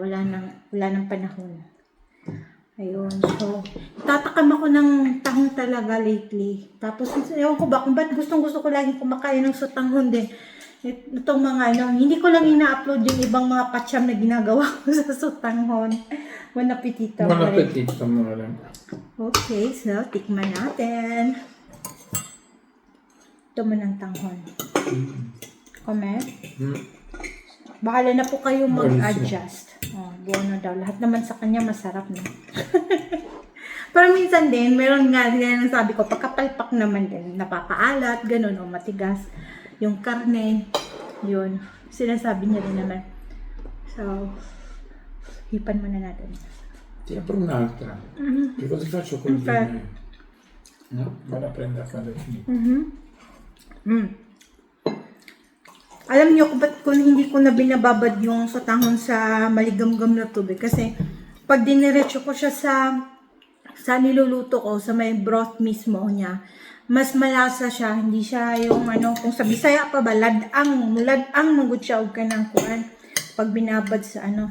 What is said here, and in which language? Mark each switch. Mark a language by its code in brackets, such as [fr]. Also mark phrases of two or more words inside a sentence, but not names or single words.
[tl] Wala nang panahon. Ayun, so, tatakam ako ng tahong talaga lately. Tapos, ewan ko ba kung ba't gustong-gusto ko lagi kumakain ng sotanghon din. Itong mga, hindi ko lang ina-upload yung ibang mga pacham na ginagawa ko sa sotanghon. [it] Bon appetito. Bon appetito [tl] mo rin. Okay, so, tikman natin. Ito mo ng tanghon. Comment? Bahala na po kayo mag-adjust. Oh, buono daw. Lahat naman sa kanya masarap na. Pero minsan din, meron nga din ang sabi ko, pagkapalpak naman din, napapaalat, ganun, o matigas. Yung karne, yun. Sinasabi niya din naman. So, hipan muna natin. [it] Ti apro un'altra. Che cosa faccio con il vino? No? Vado a prendere a quando è finito. [tl] Alam niyo kung hindi ko na binababad yung sotanghon sa maligamgam na tubig. Kasi pag diniretso ko siya sa sa niluluto ko, sa may broth mismo niya, mas malasa siya, hindi siya yung ano, kung sa Bisaya pa ba, [ceb] ladang manggod siya og kanang kuan [tl] pag binabad sa ano.